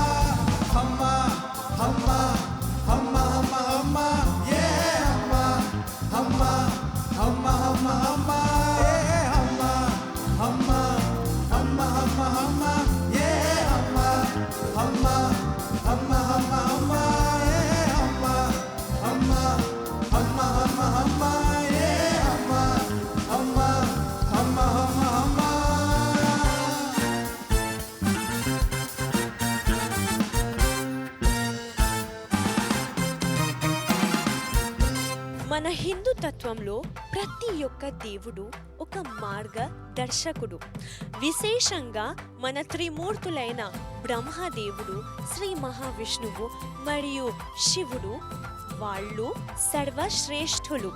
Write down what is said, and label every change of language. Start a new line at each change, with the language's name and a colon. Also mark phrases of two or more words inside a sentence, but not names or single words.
Telugu: hamma hamma hamma hamma hamma yeah hamma hamma hamma hamma hamma yeah hamma hamma hamma hamma hamma yeah hamma hamma hamma hamma hamma yeah hamma hamma hamma hamma hamma yeah hamma hamma hamma hamma hamma మన హిందూ తత్వంలో ప్రతి ఒక్క దేవుడు ఒక మార్గ దర్శకుడు. విశేషంగా మన త్రిమూర్తులైన బ్రహ్మదేవుడు, శ్రీ మహావిష్ణువు మరియు శివుడు వాళ్ళు సర్వశ్రేష్ఠులు.